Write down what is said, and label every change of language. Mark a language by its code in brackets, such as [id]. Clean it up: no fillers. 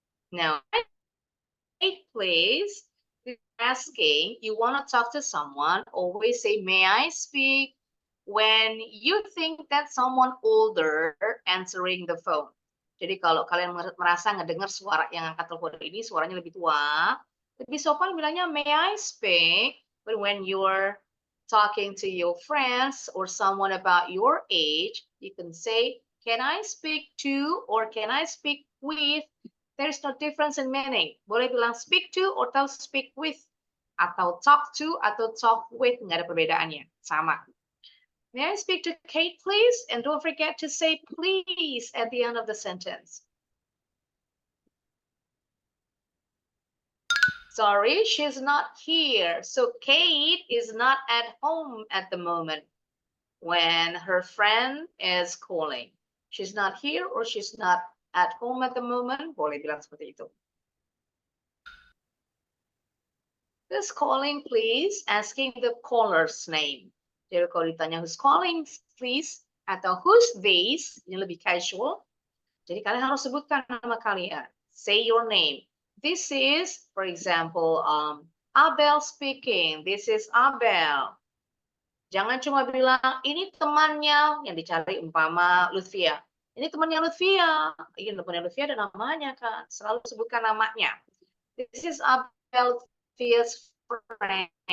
[en] Now, please, if you're asking, you want to talk to someone, always say, may I speak? When you think that someone older answering the phone. [id] Jadi kalau kalian merasa ngedengar suara yang angkat telepon ini, suaranya lebih tua, lebih sopan bilangnya, [en] may I speak? But when you're talking to your friends or someone about your age, you can say, can I speak to or can I speak with? There's no difference in meaning. [id] Boleh bilang [en] speak to [id] atau [en] speak with. [id] Atau [en] talk to [id] atau [en] talk with. [id] Nggak ada perbedaannya. Sama. [en] May I speak to Kate, please? And don't forget to say please at the end of the sentence. Sorry, she's not here. So Kate is not at home at the moment when her friend is calling. She's not here or she's not at home at the moment. [id] Boleh bilang seperti itu. [en] Who's calling, please? Asking the caller's name. [id] Jadi kalau ditanya [en] who's calling, please, [id] atau [en] who's this, [id] ini lebih casual. Jadi kalian harus sebutkan nama kalian. [en] Say your name. This is, for example, Abel speaking. This is Abel. [id] Jangan cuma bilang, ini temannya yang dicari umpama Lutfia. Ini temannya Lutfia. Ini temannya Lutfia ada namanya kan. Selalu sebutkan namanya. [en] This is Abel, Lutfia's friend.